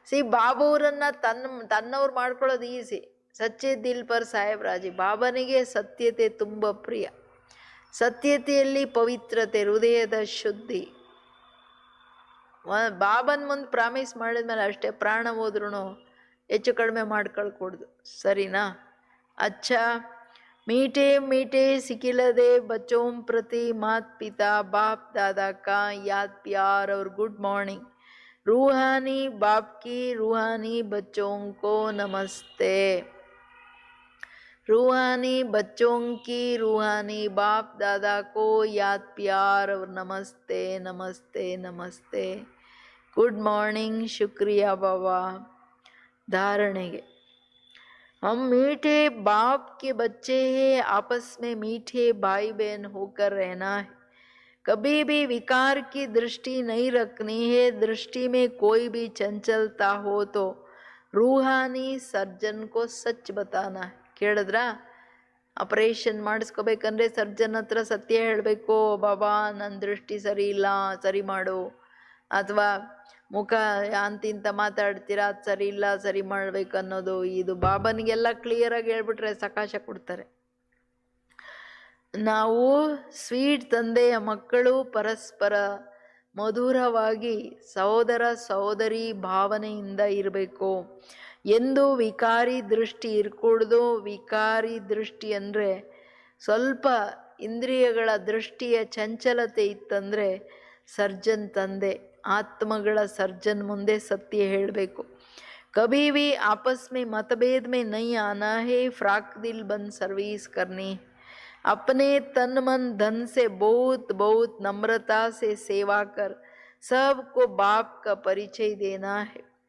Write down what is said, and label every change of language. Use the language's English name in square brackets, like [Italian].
[Kannada] ಬಾಬವರನ್ನ ತನ್ನವ್ರು ಮಾಡ್ಕೊಳ್ಳೋದು ಈಸಿ. [Hindi] ಸಚ್ಚೆ ದಿಲ್ ಪರ್ ಸಾಹೇಬ್ ರಾಜಿ. [Kannada] ಬಾಬನಿಗೆ ಸತ್ಯತೆ ತುಂಬ ಪ್ರಿಯ. ಸತ್ಯತೆಯಲ್ಲಿ ಪವಿತ್ರತೆ, ಹೃದಯದ ಶುದ್ಧಿ. ಬಾಬನ್ ಮುಂದೆ ಪ್ರಾಮಿಸ್ ಮಾಡಿದ್ಮೇಲೆ ಅಷ್ಟೇ, ಪ್ರಾಣ ಹೋದ್ರೂ ಹೆಚ್ಚು ಕಡಿಮೆ ಮಾಡ್ಕೊಳ್ಕೊಡ್ದು. ಸರಿನಾ? [Hindi] ಅಚ್ಚಾ, मीठे मीठे सिकिलदे बच्चों प्रति मात पिता बाप दादा का याद प्यार और गुड मॉर्निंग. रूहानी बाप की रूहानी बच्चों को नमस्ते. रूहानी बच्चों की रूहानी बाप दादा को याद प्यार और नमस्ते नमस्ते नमस्ते. Good morning. शुक्रिया बाबा. धारणेगे, हम मीठे बाप के बच्चे हैं, आपस में मीठे भाई बहन होकर रहना है. कभी भी विकार की दृष्टि नहीं रखनी है. दृष्टि में कोई भी चंचलता हो तो रूहानी सर्जन को सच बताना है. [Kannada] ಕೇಳಿದ್ರ? ಆಪರೇಷನ್ ಮಾಡಿಸ್ಕೋಬೇಕಂದ್ರೆ ಸರ್ಜನ್ ಹತ್ರ ಸತ್ಯ ಹೇಳಬೇಕು. ಬಾಬಾ ನನ್ನ ದೃಷ್ಟಿ ಸರಿ ಇಲ್ಲ, ಸರಿ ಮಾಡು. ಅಥವಾ ಮುಖ ಅಂತಿಂತ ಮಾತಾಡ್ತೀರಾ, ಅದು ಸರಿ ಇಲ್ಲ, ಸರಿ ಮಾಡ್ಬೇಕು ಅನ್ನೋದು. ಇದು ಬಾಬನಿಗೆಲ್ಲ ಕ್ಲಿಯರಾಗಿ ಹೇಳ್ಬಿಟ್ರೆ ಸಕಾಶ ಕೊಡ್ತಾರೆ. ನಾವು ಸ್ವೀಟ್ ತಂದೆಯ ಮಕ್ಕಳು, ಪರಸ್ಪರ ಮಧುರವಾಗಿ ಸಹೋದರ ಸಹೋದರಿ ಭಾವನೆಯಿಂದ ಇರಬೇಕು. ಎಂದು ವಿಕಾರಿ ದೃಷ್ಟಿ ಇರ್ಕೂಡ್ದು. ವಿಕಾರಿ ದೃಷ್ಟಿ ಅಂದರೆ ಸ್ವಲ್ಪ ಇಂದ್ರಿಯಗಳ ದೃಷ್ಟಿಯ ಚಂಚಲತೆ ಇತ್ತಂದರೆ ಸರ್ಜನ್ ತಂದೆ, ಆತ್ಮಗಳ ಸರ್ಜನ್ ಮುಂದೆ ಸತ್ಯ ಹೇಳಬೇಕು. [Hindi] कभी भी आपस में मतभेद में नहीं आना है. फ्राक दिल बन सर्विस करनी. अपने तन मन धन से बहुत बहुत नम्रता से सेवा कर सबको बाप का परिचय देना है.